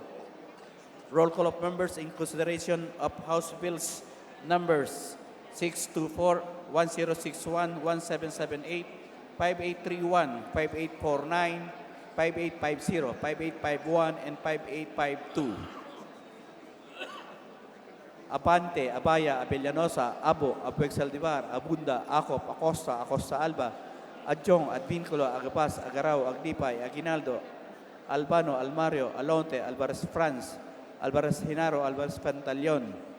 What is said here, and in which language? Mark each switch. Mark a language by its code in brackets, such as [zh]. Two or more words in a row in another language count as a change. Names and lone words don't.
[en] Roll call of members in consideration of House Bills numbers 624, 1061, 1778, 5831, 5849, 5850, 5851, and 5852. Abante, Abaya, Abellanosa, Abo, Abueg Saldivar, Abunda, Acop, Acosta, Acosta Alba, Adjong, Advinculo, Agapas, Agaraw, Aglipay, Aguinaldo, Albano, Almario, Alonte, Alvarez Franz, Alvarez Hinaro, Alvarez Pantaleon,